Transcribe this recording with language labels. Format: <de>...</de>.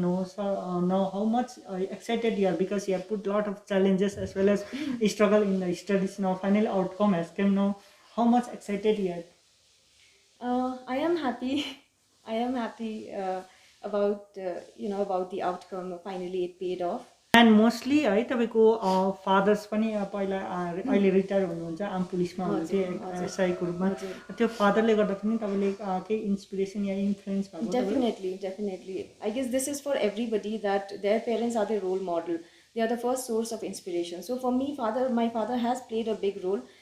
<en>Now how much excited you are because you have put lot of challenges as well as struggle in the studies. Now final outcome has come now. How much excited you are? I am happy. I am happy about about the outcome. Finally, it paid off. And mostly</en> <ne>है तपाईँको fathers पनि पहिला अहिले retire हुनुहुन्छ arm पुलिसमा हुनुहुन्थ्यो एसआईको रूपमा त्यो फादरले गर्दा पनि तपाईँले केही इन्सपिरेसन या इन्फ्लुएन्स भएको</ne> <en>Definitely. I guess this is for everybody that their parents are their role model. They are the first source of inspiration. So for me, my father has played a big role.</en>